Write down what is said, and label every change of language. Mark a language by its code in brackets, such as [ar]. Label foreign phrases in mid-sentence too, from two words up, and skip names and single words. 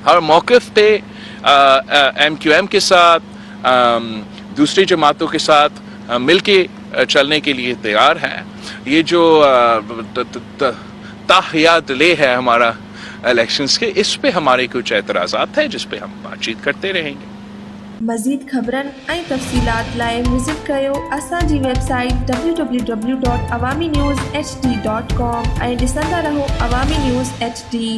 [ur] ہر موقف پہ ایم کیو ایم کے ساتھ دوسری جماعتوں کے ساتھ مل کے چلنے کے لیے تیار ہیں۔ یہ جو تاخیر ڈیلے ہے ہمارا الیکشنز کے، اس پہ ہمارے کچھ اعتراضات ہیں جس پہ ہم بات چیت کرتے رہیں گے۔ [sd] مزید خبرن ऐं तफ़सीलात लाइ विज़िट कयो असांजी वेबसाइट www.awamiNewsHD.com ऐं ॾिसंदा रहो अवामी न्यूज़ HD।